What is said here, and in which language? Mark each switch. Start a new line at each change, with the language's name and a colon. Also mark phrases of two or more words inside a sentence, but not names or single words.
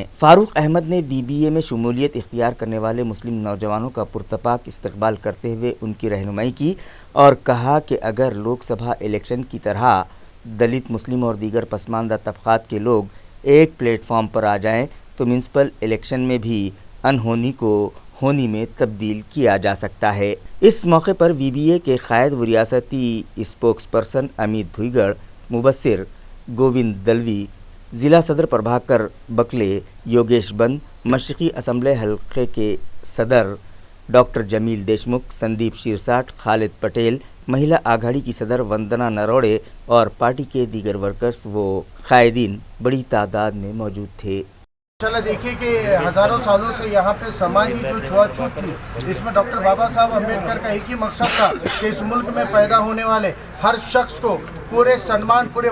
Urdu: فاروق احمد نے بی بی اے میں شمولیت اختیار کرنے والے مسلم نوجوانوں کا پرتپاک استقبال کرتے ہوئے ان کی رہنمائی کی اور کہا کہ اگر لوک سبھا الیکشن کی طرح دلت، مسلم اور دیگر پسماندہ طبقات کے لوگ ایک پلیٹ فارم پر آ جائیں تو میونسپل الیکشن میں بھی انہونی کو ہونی میں تبدیل کیا جا سکتا ہے۔ اس موقع پر وی بی اے کے قائد و ریاستی
English: spokes person
Urdu: امیت بھوئیگڑ، مبصر گووند دلوی، ضلع صدر پربھاکر بکلے، یوگیش بند، مشرقی اسمبلی حلقے کے صدر ڈاکٹر جمیل دیشمکھ، سندیپ شیرساٹ، خالد پٹیل، مہیلا آگھاڑی کی صدر وندنا نروڑے اور پارٹی کے دیگر ورکرز و قائدین بڑی تعداد میں موجود تھے۔ چلا دیکھیے کہ ہزاروں سالوں سے یہاں پہ سماجی جو چھوا چھوت تھی، اس میں ڈاکٹر بابا صاحب امبیڈکر کا ایک ہی مقصد تھا کہ اس ملک میں پیدا ہونے والے ہر شخص کو پورے سنمان، پورے